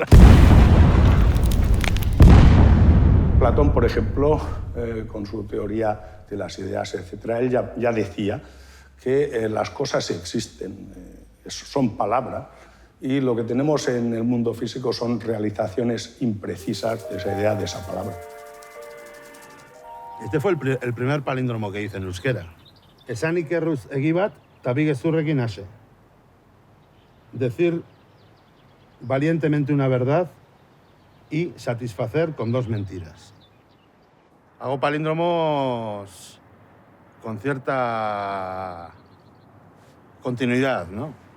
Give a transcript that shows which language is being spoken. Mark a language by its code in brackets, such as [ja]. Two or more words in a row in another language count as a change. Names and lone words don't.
[es] Platón, por ejemplo, con su teoría de las ideas, etc., él ya decía que las cosas existen, son palabras, y lo que tenemos en el mundo físico son realizaciones imprecisas de esa idea, de esa palabra. Este fue el primer palíndromo que hice en euskera. [eu] Esanik erruz egibat, tabi gezurrekin hase. [es] Decir valientemente una verdad y satisfacer con dos mentiras. Hago palíndromos con cierta continuidad, ¿no?